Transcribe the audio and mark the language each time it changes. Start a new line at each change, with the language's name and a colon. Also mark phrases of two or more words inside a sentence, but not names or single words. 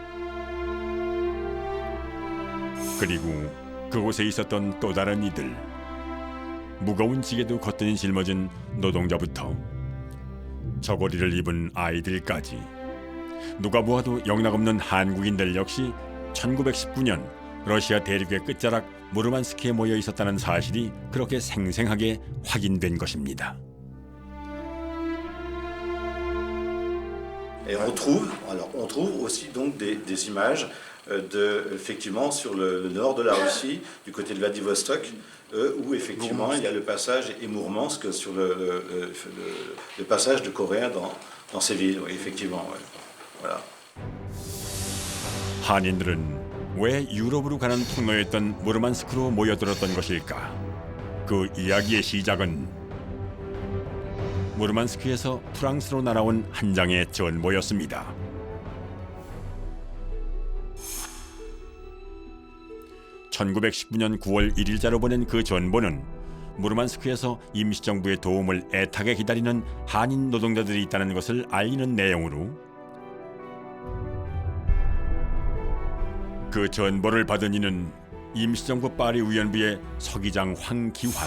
Korean: 그리고 그곳에 있었던 또 다른 이들, 무거운 지게도 거뜬히 짊어진 노동자부터 저고리를 입은 아이들까지 누가 보아도 영락없는 한국인들 역시 1919년 러시아 대륙의 끝자락 무르만스크에 모여 있었다는 사실이 그렇게 생생하게 확인된 것입니다.
French: Et on trouve aussi donc des images effectivement sur le nord de la Russie, du côté de Vladivostok, où effectivement il y a le passage et Mourmansk sur le passage de Coréens dans ces villes, oui, effectivement. Ouais. Voilà.
Korean: 한인들은 왜 유럽으로 가는 통로였던 무르만스크로 모여들었던 것일까? 그 이야기의 시작은 무르만스크에서 프랑스로 날아온 한 장의 전보였습니다. (1919년 9월 1일자로 보낸 그 전보는 무르만스크에서 임시정부의 도움을 애타게 기다리는 한인 노동자들이 있다는 것을 알리는 내용으로 그 전보를 받은 이는 임시정부 파리위원부의 서기장 황기환.